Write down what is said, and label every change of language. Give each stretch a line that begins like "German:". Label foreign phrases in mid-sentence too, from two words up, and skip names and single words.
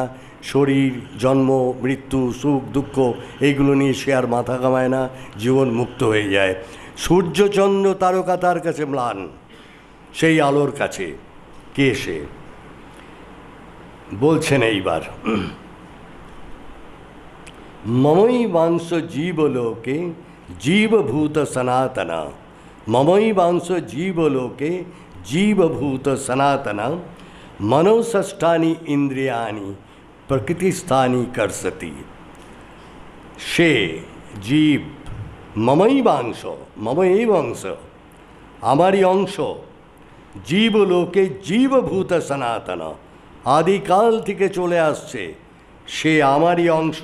Bangla: শরীর, জন্ম, মৃত্যু, সুখ দুঃখ এইগুলো নিয়ে সে আর মাথা ঘামায় না, জীবন মুক্ত হয়ে যায়। সূর্য, চন্দ্র, তারকা তার কাছে ম্লান, সেই আলোর কাছে কে সে? বলছেন এইবার,
Sanskrit: মমই বাংশ জীবলোকে জীবভূত সনাতনা, মমই বাংশ জীবলোকে জীবভূত সনাতনা, মনোষষ্ঠানি ইন্দ্রিয়ানি প্রকৃতিস্থানি করসতি।
Bangla: সে জীব,
Sanskrit: মমই বাংশ,
Bangla: মম এই অংশ, আমারই অংশ,
Sanskrit: জীবলোকে জীবভূত সনাতন,
Bangla: আদিকাল থেকে চলে আসছে, সে আমারই অংশ।